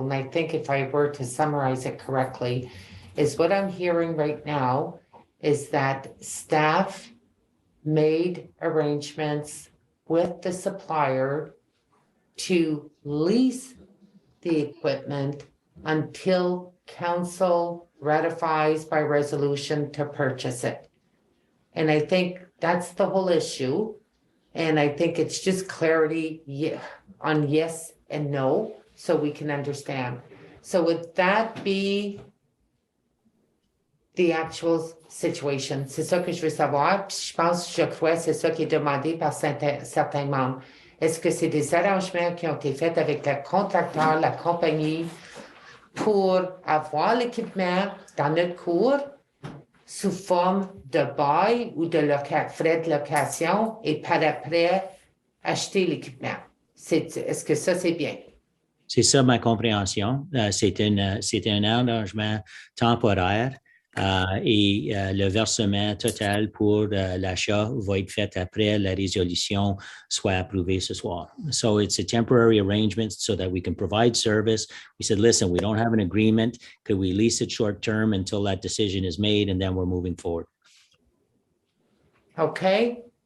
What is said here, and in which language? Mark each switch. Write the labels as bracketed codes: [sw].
[en] And I think if I were to summarize it correctly, is what I'm hearing right now is that staff made arrangements with the supplier to lease the equipment until council ratifies by resolution to purchase it. And I think that's the whole issue. And I think it's just clarity on yes and no, so we can understand. So would that be the actual situation? [fr] C'est ça que je veux savoir. Puis je crois, c'est ça qui est demandé par certains membres. Est-ce que c'est des arrangements qui ont été faits avec le contracteur, la compagnie, pour avoir l'équipement dans notre cours sous forme de bail ou de frais de location et par après acheter l'équipement? Est-ce que ça, c'est bien? C'est ça ma compréhension. C'est un arrangement temporaire et le versement total pour l'achat va être fait après la résolution soit approuvée ce soir. [en] So it's a temporary arrangement so that we can provide service. We said, listen, we don't have an agreement. Could we lease it short term until that decision is made and then we're moving forward? Okay.